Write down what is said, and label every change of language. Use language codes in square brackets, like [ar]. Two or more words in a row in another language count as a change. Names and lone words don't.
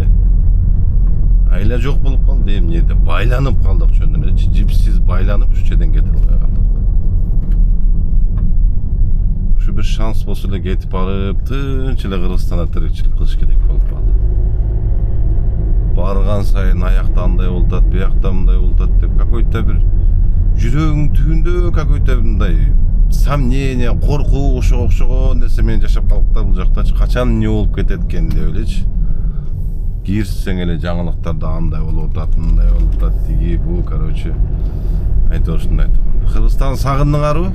[ky] Айла жок болуп калды, эмнеде байланып калдык жөнүнө элечи, жипсиз байланып ушу жерден кете албай калдык. Ушу бир шанс болсо эле кетип барып, тынч эле Кыргызстанда тирикчилик кылыш керек болуп калды. Барган сайын аякта андай болуп атат, биякта мындай болуп атат деп какой-то бир жүрөгүң түбүндө какой-то мындай сомнение, коркуу окшогон нерсе менен жашап калып да, бул жакта качан эмне болуп кетет экен деп элечи. Кирсең эле жаңылыктарда андай болуп атат, мындай болуп атат, тиги бул, короче. Айтор ушундай айтам. Кыргызстан сагындыңарбы?